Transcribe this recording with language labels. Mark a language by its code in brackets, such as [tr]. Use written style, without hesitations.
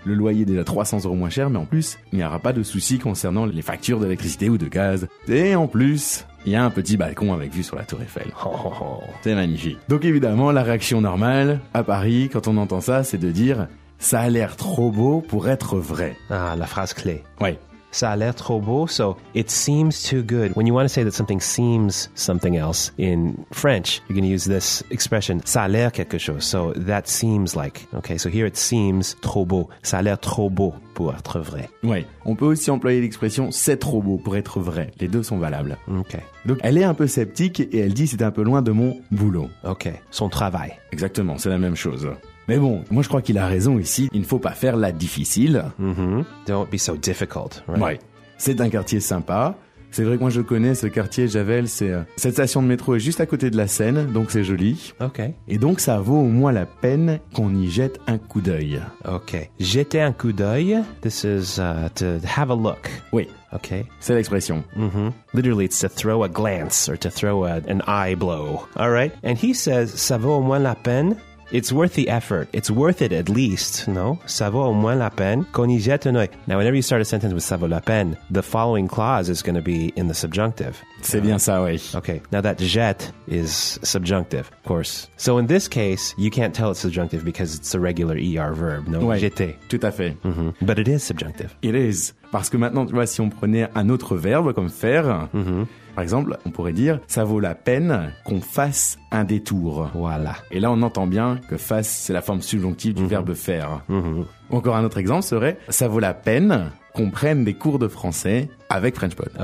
[fr] Le loyer est déjà 300 euros moins cher, mais en plus, il n'y aura pas de soucis concernant les factures d'électricité ou de gaz. Et en plus, il y a un petit balcon avec vue sur la tour Eiffel. Oh. C'est magnifique. Donc évidemment, la réaction normale à Paris, quand on entend ça, c'est de dire « ça a l'air trop beau pour être vrai ». Ah, la phrase clé. Oui. Ça a l'air trop beau, [en] so it seems too good. When you want to say that something seems something else in French, you're going to use this expression, [fr] ça a l'air quelque chose, [en] so that seems like. Okay, so here it seems [fr] trop beau. Ça a l'air trop beau pour être vrai. Oui, on peut aussi employer l'expression c'est trop beau pour être vrai. Les deux sont valables. [en] Okay. [fr] Donc elle est un peu sceptique et elle dit c'est un peu loin de mon boulot. Okay, son travail. Exactement, c'est la même chose. Mais bon, moi je crois qu'il a raison ici, il ne faut pas faire la difficile. [en] Mm-hmm. Don't be so difficult, right? [fr] Ouais. C'est un quartier sympa. C'est vrai que moi je connais ce quartier Javel, cette station de métro est juste à côté de la Seine, donc c'est joli. [en] Ok. [fr] Et donc ça vaut au moins la peine qu'on y jette un coup d'œil. [en] Ok. [fr] Jeter un coup d'œil, [en] this is to have a look. [fr] Oui. [en] Ok. [fr] C'est l'expression. [en] Mm-hmm. Literally, it's to throw a glance or to throw an eye blow. All right. And he says, [fr] ça vaut au moins la peine. [en] It's worth the effort. It's worth it at least, no? [fr] Ça vaut au moins la peine qu'on y jette un œil. [en] Now, whenever you start a sentence with [fr] ça vaut la peine, [en] the following clause is going to be in the subjunctive. [fr] C'est bien ça, oui. [en] Okay, now that jette is subjunctive, of course. So in this case, you can't tell it's subjunctive because it's a regular ER verb, no? [fr] Ouais, jeter. Tout à fait. [en] Mm-hmm. But it is subjunctive. It is. [fr] Parce que maintenant, tu vois, si on prenait un autre verbe comme faire, mm-hmm. par exemple, on pourrait dire « ça vaut la peine qu'on fasse un détour ». Voilà. Et là, on entend bien que « fasse », c'est la forme subjonctive du verbe « faire mm-hmm. ». Encore un autre exemple serait, ça vaut la peine qu'on prenne des cours de français avec FrenchPod.